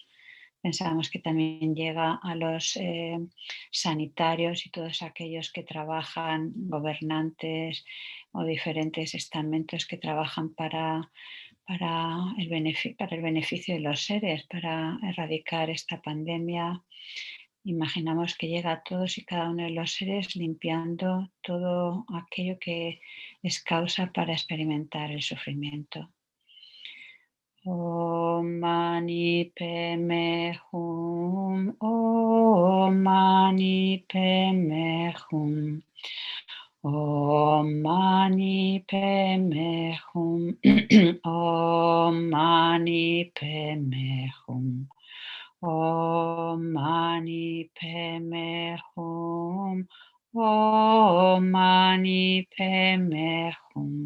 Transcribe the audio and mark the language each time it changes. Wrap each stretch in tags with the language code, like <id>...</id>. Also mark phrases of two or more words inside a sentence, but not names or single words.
<es>Pensamos que también llega a los sanitarios y todos aquellos que trabajan, gobernantes o diferentes estamentos que trabajan para el beneficio de los seres, para erradicar esta pandemia. Imaginamos que llega a todos y cada uno de los seres limpiando todo aquello que es causa para experimentar el sufrimiento.</es> <sa>ॐ मणि पद्मे हूँ, ॐ मणि पद्मे हूँ, ॐ मणि पद्मे हूँ, ॐ मणि पद्मे हूँ, ॐ मणि पद्मे हूँ, ॐ मणि पद्मे हूँ.</sa>